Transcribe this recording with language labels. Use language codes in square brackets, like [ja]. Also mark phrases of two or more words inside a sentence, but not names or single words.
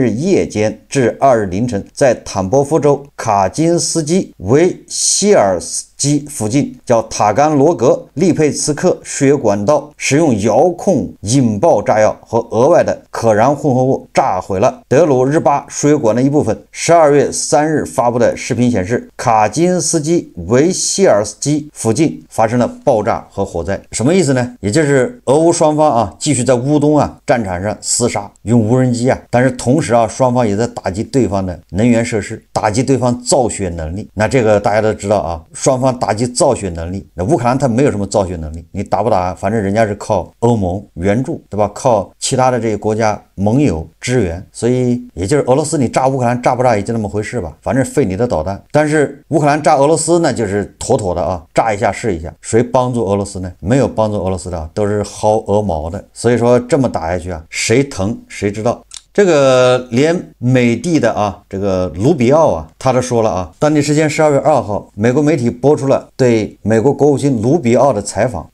[zh] 日夜間至2日凌晨，在坦波夫州卡金斯基維希爾斯基附近叫塔甘羅格利佩茨克輸油管道使用遙控引爆炸藥和額外的可燃混合物炸毀了德魯日巴輸油管的一部分。12月3日發布的視頻顯示，卡金斯基維希爾斯基附近發生了爆炸和火災。什麼意思呢？也就是俄烏雙方啊繼續在烏東啊戰場上廝殺，用無人機啊，但是同時啊雙方也在打擊對方的能源設施，打擊對方造血能力。那這個大家都知道啊，雙方打擊造血能力，那烏克蘭它沒有什麼造血能力，你打不打，反正人家是靠歐盟援助，對吧？靠其他的這些國家盟友支援，所以也就是俄羅斯你炸烏克蘭炸不炸也就那麼回事吧，反正費你的導彈。但是烏克蘭炸俄羅斯呢，就是妥妥的啊，炸一下試一下。誰幫助俄羅斯呢？沒有幫助俄羅斯的，都是薅鵝毛的。所以說這麼打下去啊，誰疼誰知道。這個連美帝的这個盧比奧他都說了當地時間12月2號，美國媒體播出了對美國國務卿盧比奧的採訪。